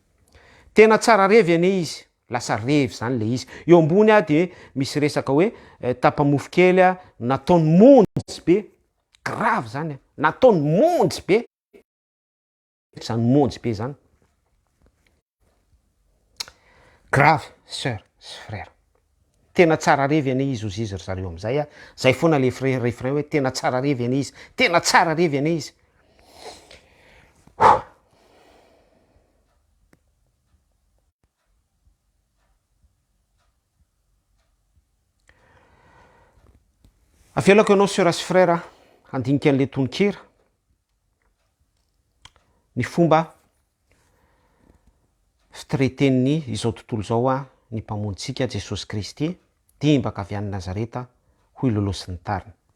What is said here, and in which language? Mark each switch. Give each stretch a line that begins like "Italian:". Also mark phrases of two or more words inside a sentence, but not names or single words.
Malagasy: Tena tsara revy ane izy, lasa revy zany le izy. Eo ambony de misy resaka hoe tapamofo kely nataony monjy be, grave zany nataony monjy be. Zany monjy be zany.
French: Grave, sœur, frère.
Malagasy: Tena tsara revy ane izy ozy izy ry zareo am'izay zay foana le refrain hoe tena tsara revy ane izy, tena tsara revy ane izy. Avelako ianao sœur sy frère handinika an'le tononkira ny fomba fitreten'ny izao tontolo zao ny mpamonjitsika Jesosy Kristy dimbaka avy any Nazareta ho ilolosin'ny tariny.